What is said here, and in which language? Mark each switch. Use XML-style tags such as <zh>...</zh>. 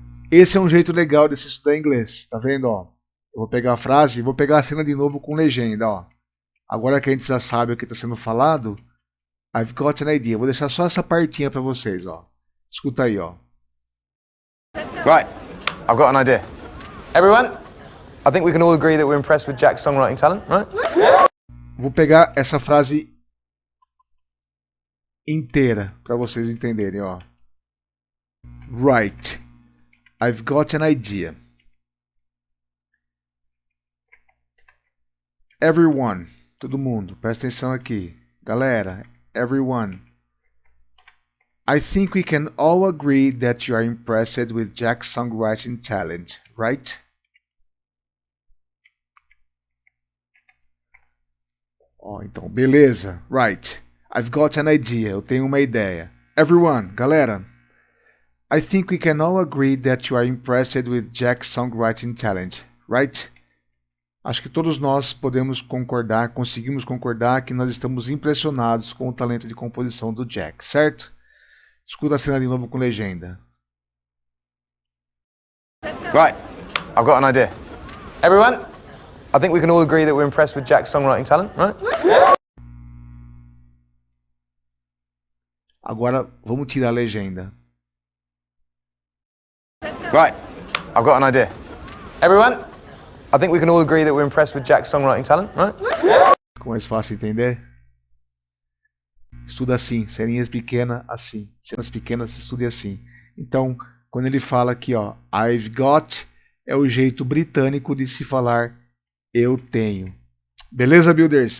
<pt>Esse é um jeito legal de se estudar inglês. Tá vendo, ó? Eu vou pegar a frase e vou pegar a cena de novo com legenda, ó. Agora que a gente já sabe o que está sendo falado,</pt> <en>I've got an idea.</en> <pt>Vou deixar só essa partinha para vocês, ó. Escuta aí, ó.</pt> <en>Right, I've got an idea. Everyone, I think we can all agree that we're impressed with Jack's songwriting talent, right?</en> <pt>Vou pegar essa frase inteira para vocês entenderem, ó.</pt> <en>Right, I've got an idea. Everyone,</en> <pt>todo mundo, presta atenção aqui. Galera,</pt> <en>everyone. I think we can all agree that you are impressed with Jack's songwriting talent, right?</en> <pt>Ó, então, beleza.</pt> <en>Right. I've got an idea.</en> <pt>Eu tenho uma ideia.</pt> <en>Everyone,</en> <pt>galera.</pt> <en>I think we can all agree that you are impressed with Jack's songwriting talent, right?</en> <pt>Acho que todos nós podemos concordar, conseguimos concordar que nós estamos impressionados com o talento de composição do Jack, certo? Escuta a cena de novo com legenda.</pt> <en>Right, I've got an idea. Everyone, I think we can all agree that we're impressed with Jack's songwriting talent, right?</en> <pt>Agora vamos tirar a legenda.</pt> <en>Right, I've got an idea. Everyone, I think we can all agree that we're impressed with Jack's songwriting talent, right?</en> <pt>Ficou mais fácil entender? Estuda assim, ceninhas pequenas assim. Cenas pequenas, estude assim. Então, quando ele fala aqui, ó,</pt> <en>I've got,</en> <pt>é o jeito britânico de se falar eu tenho. Beleza, builders?</pt>